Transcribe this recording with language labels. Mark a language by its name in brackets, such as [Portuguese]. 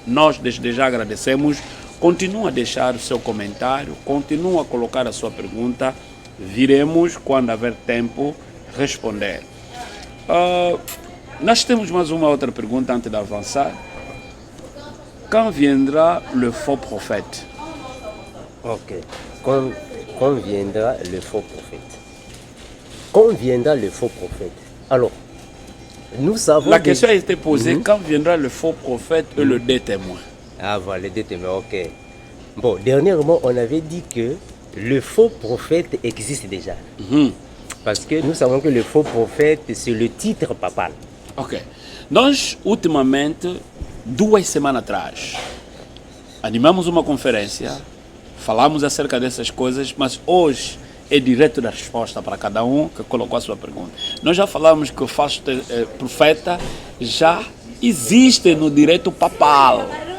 [Portuguese] Nós desde já agradecemos. Continua a deixar o seu comentário, continua a colocar a sua pergunta. Viremos, quando haver tempo, responder. Nós temos mais uma outra pergunta antes de avançar. [French] Quand viendra le faux prophète? Ok. Quand viendra le faux prophète? Quand viendra le faux prophète? Alors, nous savons... La question a été posée, quand viendra le faux prophète et le deux témoins? Ah voilà, les deux témoins, ok. Bon, dernièrement, on avait dit que le faux prophète existe déjà. Parce que nous savons que le faux prophète, c'est le titre papal. Ok. [Portuguese] Nós, ultimamente, 2 semanas atrás, animamos uma conferência, falamos acerca dessas coisas, mas hoje é direto da resposta para cada um que colocou a sua pergunta. Nós já falamos que o falso profeta já existe no direito papal.